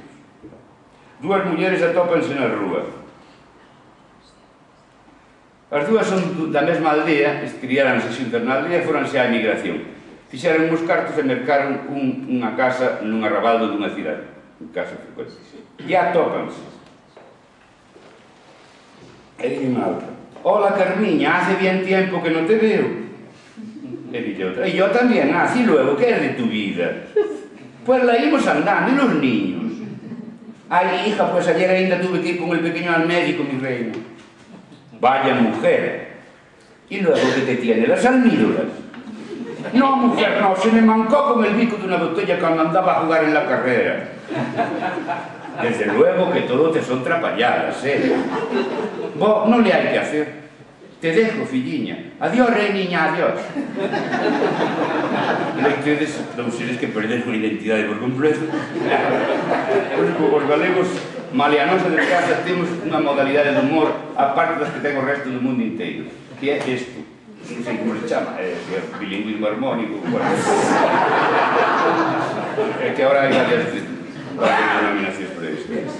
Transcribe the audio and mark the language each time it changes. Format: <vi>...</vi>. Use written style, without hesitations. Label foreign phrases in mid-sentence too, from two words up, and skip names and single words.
<gl>Dúas mulleres atópanse na rúa. As dúas son da mesma aldea, criáranse xuntas na aldea e foranse á emigración. Fixeron uns cartos e mercaron unha casa nun arrabaldo dunha cidade. Un caso frecuente. E atópanse. E dille unha outra:</gl> <es>hola Carmiña, hace bien tiempo que non te veo.</es> <gl>E dille outra:</gl> <es>e yo también, y luego, ¿qué es de tu vida? Pues la íbamos andando, y los niños. Ay, hija, pues ayer ainda tuve que ir con el pequeño al médico, mi reina. Vaya mujer. ¿Y luego qué te tiene? ¿Las almídoras? No, mujer, no, se me mancó con el bico de una botella cuando andaba a jugar en la carrera. Desde luego que todo te son trapalladas, ¿eh? Vos no le hay que hacer. Te dejo, filliña. Adiós, reiniña, adiós. Ustedes,</es> <gl>non seres que perderon a identidade por completo. Os galegos, maleanosa de casa, temos unha modalidade de humor aparte das que ten o resto do mundo inteiro, que é isto. Non sei como se chama, é bilingüismo armónico. É que agora hai varias denominacións para isto.</gl>